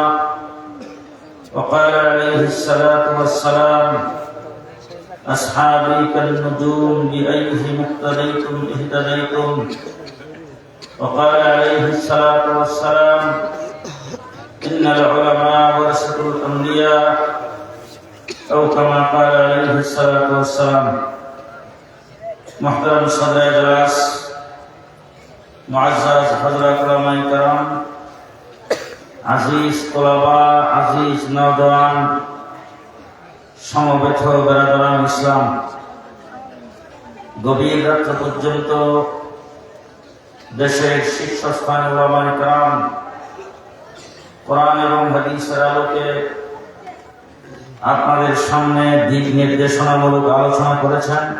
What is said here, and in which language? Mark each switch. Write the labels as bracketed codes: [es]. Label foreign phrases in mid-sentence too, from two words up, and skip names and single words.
[ar] وقال عليه الصلاة والسلام: أصحابي كالنجوم بأيهم اقتديتم اهتديتم. وقال عليه الصلاة والسلام: إن العلماء ورثة الأنبياء، أو كما قال عليه الصلاة والسلام. [ur] محترم صدر اجلاس, معزز حضرت علمائے کرام, عزیز طلبہ، عزیز نوجوان, [bn] সমবেত [ur] برادران اسلام, [bn] গভীর রাত্র পর্যন্ত দেশের শীর্ষস্থানে উলামায়ে কিরাম কোরআন এবং হাদিসের আলোকে আপনাদের সামনে দিক নির্দেশনামূলক আলোচনা করেছেন।